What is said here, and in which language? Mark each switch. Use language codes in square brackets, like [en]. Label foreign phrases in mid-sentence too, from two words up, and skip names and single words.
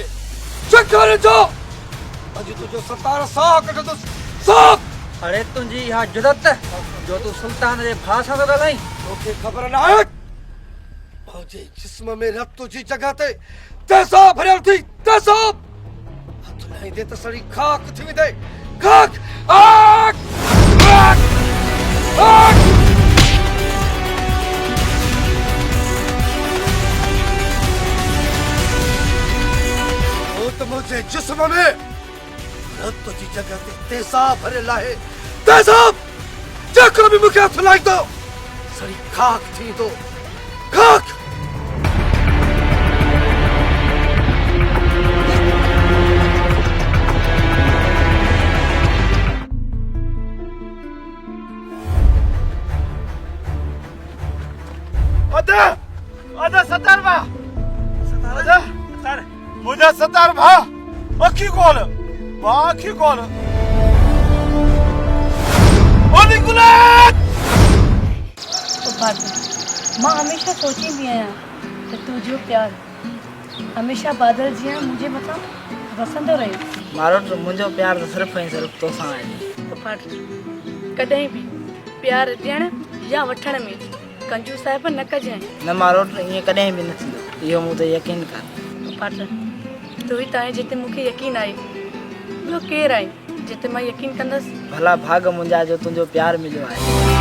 [sd] शिकारनि जो अॼु तुंहिंजो सतार साह कढंदुसि साह। अरे तुंहिंजी इहा जुरत जो तू सुल्तान जे भाउ सां थो ॻाल्हाई। तोखे ख़बर न आहे मुंहिंजे जिस्म में रत जी जॻह ते तेज़ाब भरियल थी तेज़ाब हथ लाहींदे त सड़ी खाक थी वेंदे खाक। [hi] आग आग आग मुझे [sd] जिस्म में रत जी जगह ते तेज़ाब भरियल आहे। तेज़ाब जेको बि मूंखे हथ लाईंदो सड़ी खाक थींदो खाक। अदा सतार भा सतार मुझे सतार भा अखी खोल भा अखी खोल। ओली गुलाब मां हमेशा सोचींदी आहियां त तुंहिंजो प्यार हमेशा बादल जीअं मुंहिंजे मथां वसंदो रहे। मारो तो मुंहिंजो प्यार त सिर्फ़ु ऐं सिर्फ़ु तोसां आहे। कॾहिं बि प्यार ॾियण या वठण में कंजूस साहिब न कजांइ। न मारो ईअं कॾहिं बि न थींदो इहो मूं ते यकीन कर। पाठ तू ई त आहे जिते मूंखे यकीन आहे। ॿियो केरु आहे जिते मां यकीन कंदसि। भला भाग मुंहिंजा जो तुंहिंजो प्यार मिलियो आहे।